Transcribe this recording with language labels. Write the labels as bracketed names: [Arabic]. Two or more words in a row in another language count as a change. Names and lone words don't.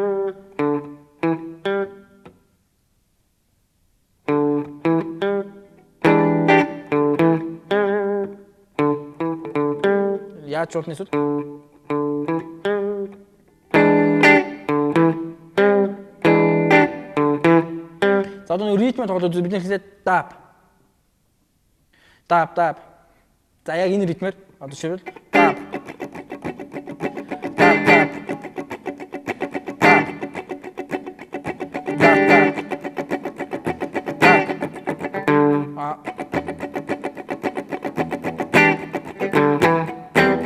[Mongolian] Яаж болно эсвэл? За одоо ритм тоглоод бид нэр хэлээд тап. Тап тап. За яг энэ ритмээр одоо шивэл тап. Тап тап. Тап. Тап тап. Тап.